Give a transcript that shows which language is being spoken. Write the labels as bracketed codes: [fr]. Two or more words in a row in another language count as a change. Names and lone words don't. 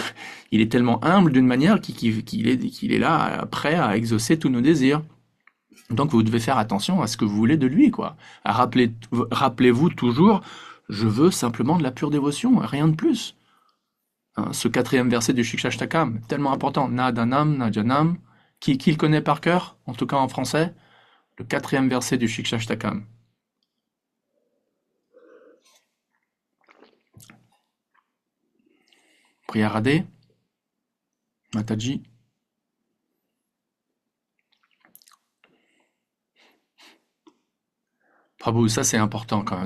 [fr] Il est tellement humble d'une manière qu'il est là, prêt à exaucer tous nos désirs. Donc vous devez faire attention à ce que vous voulez de lui, quoi. Rappelez-vous toujours, je veux simplement de la pure dévotion, rien de plus. Ce 4e verset du Shikshashtakam, tellement important. [sa] Na danam, na janam. [fr] Qui le connaît par cœur, en tout cas en français? Le 4e verset du Shikshashtakam. Priya Radhe, Mataji. Prabhu, ça c'est important quand même.